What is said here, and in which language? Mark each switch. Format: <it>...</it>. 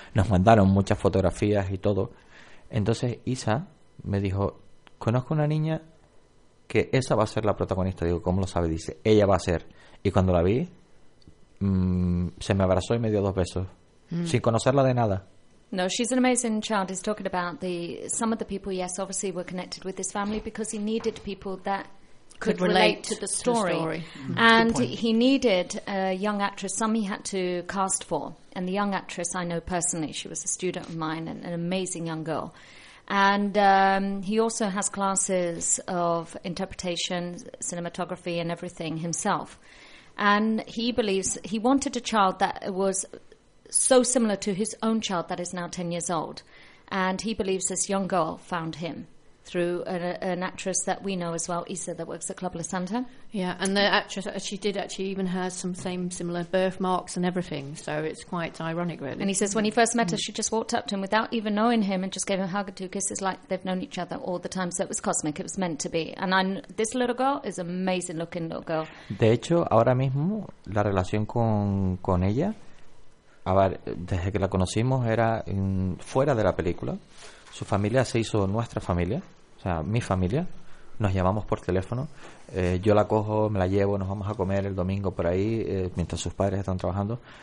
<es>Nos mandaron muchas fotografías y todo. Entonces Isa me dijo, conozco una niña que esa va a ser la protagonista. Digo, ¿cómo lo sabe? Dice, ella va a ser. Y cuando la vi, se me abrazó y me dio dos besos. Sin conocerla de nada.</es> <en>No, she's an amazing child. He's talking about some of the people, yes, obviously were connected with his family because he needed people that could relate to the story. And he needed a young actress, some he had to cast for. And the young actress I know personally, she was a student of mine and an amazing young girl. And he also has classes of interpretation, cinematography and everything himself. And he believes he wanted a child that was so similar to his own child that is now 10 years old. And he believes this young girl found him through an actress that we know as well, Issa, that works at Club La Santa. Yeah, and the actress, she did actually even have some same similar birthmarks and everything. So it's quite ironic, really. And he says when he first met her, she just walked up to him without even knowing him and just gave him a hug or two kisses, like they've known each other all the time. So it was cosmic, it was meant to be. And this little girl is an amazing looking little girl.</en> <es>De hecho, ahora mismo, la relación con ella, a ver, desde que la conocimos, era fuera de la película. Su familia se hizo nuestra familia, o sea, mi familia. Nos llamamos por teléfono. Yo la cojo, me la llevo, nos vamos a comer el domingo por ahí, mientras sus padres están trabajando.</es>